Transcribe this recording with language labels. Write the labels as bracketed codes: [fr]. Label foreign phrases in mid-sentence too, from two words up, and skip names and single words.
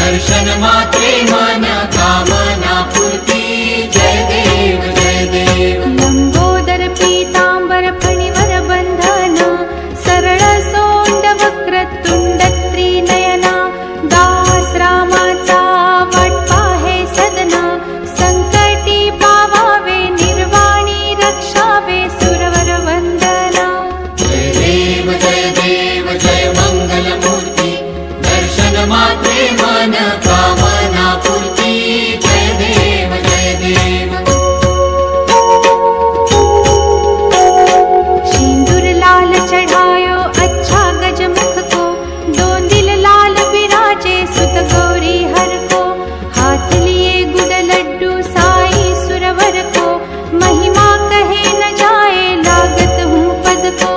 [mr] दर्शन मात्रे मन कामना पूर्ति। जय देव जय देव। लंबोदर पीतांबर फणिवर बंधना सरळ सोंड वक्र तुंड त्रिनयना दास रामाचा वाट पाहे सदना संकटी पावावे निर्वाणी रक्षावे सुरवर वंदना। जय देव जय देव जय मंगल मूर्ति दर्शन मात्रे मन कामना पूर्ति। जय देव जय देव। [hi] सिंदूर लाल चढ़ायो अच्छा गजमुख को दो दिल लाल विराजे सुत गौरी हर को हाथ लिए गुड़ लड्डू साई सुरवर को महिमा कहे न जाए लागत हूँ पद को।